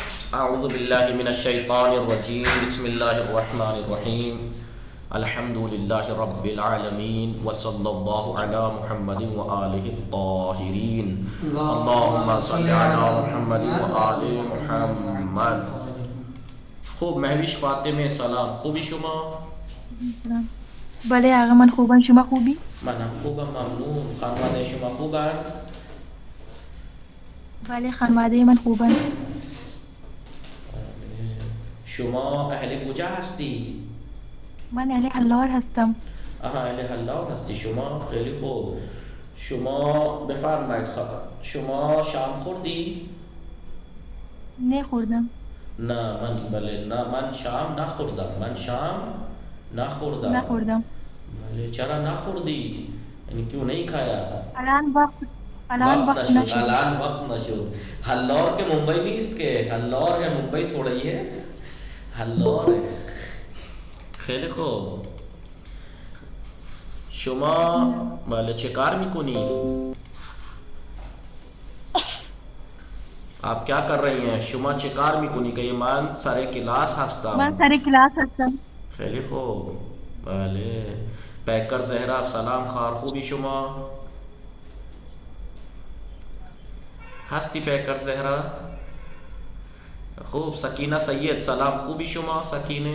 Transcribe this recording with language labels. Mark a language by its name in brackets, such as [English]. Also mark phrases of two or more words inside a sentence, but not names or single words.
[Arabic] اعوذ باللہ من الشیطان الرجیم بسم اللہ الرحمن الرحیم الحمد للہ رب العالمین وصلی اللہ علی محمد وآلہ الطاہرین اللہم صلی علی محمد وآل محمد. [Persian] خوب مهوش فاطمه سلام. خوبی شما؟ بله آقا من خوبم. شما خوبی؟ منم خوبم ممنون. خانواده شما خوبند؟ بله خانواده من خوبند. شما اهل کجا هستی؟ من اهل حلار هستم. اهل حلار هستی شما؟ خیلی خوب. شما بفرمایید شما شام خوردی؟ نه خوردم. نه من شام نخوردم. بله چرا نخوردی؟ [Urdu] یعنی کیوں نہیں کھایا؟ [Persian] الان وقت نشد. حلار که ممبئی نیست که. [Urdu] حلار ہے ممبئی تھوڑی ہے. حلار ہے. [Persian] خیلی خوب. شما بله چه کار میکنی؟ [Urdu] آپ کیا کر رہی ہیں؟ [Persian] شما چه کار میکنی؟ که من سر کلاس هستم. خیلی خوب. بله پیکر زهرا سلام خار. خوبی شما؟ هستی پیکر زهرا؟ خوب. سکینه سید سلام. خوبی شما سکینه؟